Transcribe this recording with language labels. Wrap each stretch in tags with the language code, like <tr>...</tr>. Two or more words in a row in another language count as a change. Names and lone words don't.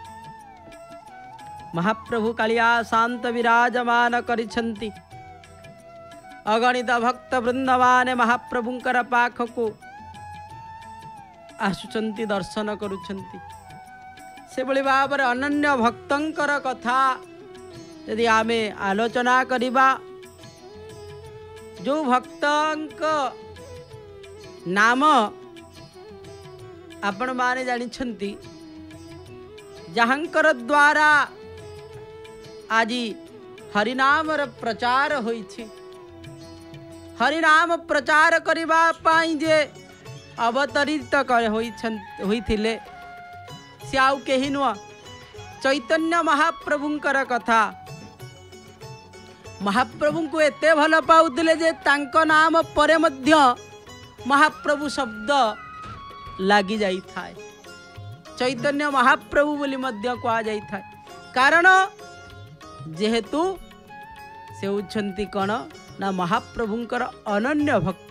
<or>ମହାପ୍ରଭୁ କାଳିଆ ଶାନ୍ତ ବିରାଜମାନ କରିଛନ୍ତି। ଅଗଣିତ ଭକ୍ତ ବୃନ୍ଦମାନେ ମହାପ୍ରଭୁଙ୍କର ପାଖକୁ ଆସୁଛନ୍ତି ଦର୍ଶନ କରୁଛନ୍ତି। ସେ ଭଳି ଭାବ ଅନନ୍ୟ ଭକ୍ତଙ୍କର କଥା ଯଦି ଆମେ ଆଲୋଚନା କରିବା, ଯେ ଭକ୍ତଙ୍କ ନାମ ଆପଣ ମାନେ ଜାଣିଛନ୍ତି, ଯାହାଙ୍କର ଦ୍ୱାରା ଆଜି ହରିନାମର ପ୍ରଚାର ହୋଇଛି। ହରିନାମ ପ୍ରଚାର କରିବା ପାଇଁ ଯେ ଅବତରିତ ହୋଇଥିଲେ ସେ ଆଉ କେହି ନୁହଁ, ଚୈତନ୍ୟ ମହାପ୍ରଭୁଙ୍କର କଥା। ମହାପ୍ରଭୁ କୁ ଏତେ ଭଲ ପାଉଥିଲେ ଯେ ତାଙ୍କ ନାମ ପରେ ମଧ୍ୟ ମହାପ୍ରଭୁ ଶବ୍ଦ ଲାଗି ଯାଇ ଥାଏ। ଚୈତନ୍ୟ ମହାପ୍ରଭୁ ବୋଲି ମଧ୍ୟ କୁହା ଯାଇ ଥାଏ। କାରଣ ଯେହେତୁ ସେ ହେଉଛନ୍ତି କଣ ନା ମହାପ୍ରଭୁଙ୍କର ଅନନ୍ୟ ଭକ୍ତ।</or>